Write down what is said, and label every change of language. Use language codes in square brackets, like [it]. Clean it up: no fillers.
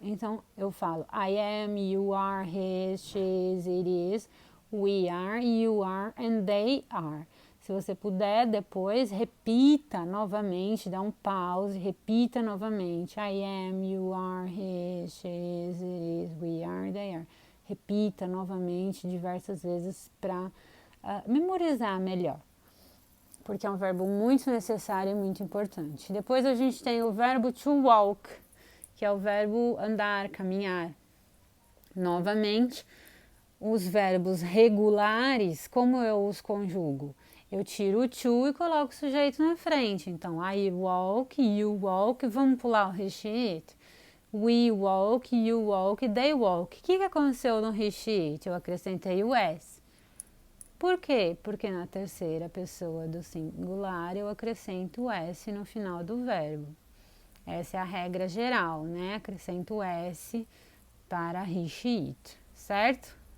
[pt] Então eu falo [en] I am, you are, he, she, it is, we are, you are and they are. [pt] Se você puder, depois repita novamente, dá um pause, repita novamente. [en] I am, you are, he, she, it is, we are, they are. [pt] Repita novamente diversas vezes para memorizar melhor, porque é um verbo muito necessário e muito importante. Depois a gente tem o verbo to walk, que é o verbo andar, caminhar. Novamente, os verbos regulares, como eu os conjugo? Eu tiro o to e coloco o sujeito na frente. [en] Então, I walk, you walk, [pt] vamos pular o [en] he, she, it. We walk, you walk, they walk. [pt] O que aconteceu no he, she, it? Eu acrescentei o s. Por quê? Porque na terceira pessoa do singular eu acrescento o s no final do verbo. Essa é a regra geral, né? Acrescento o s para he, she, it, certo?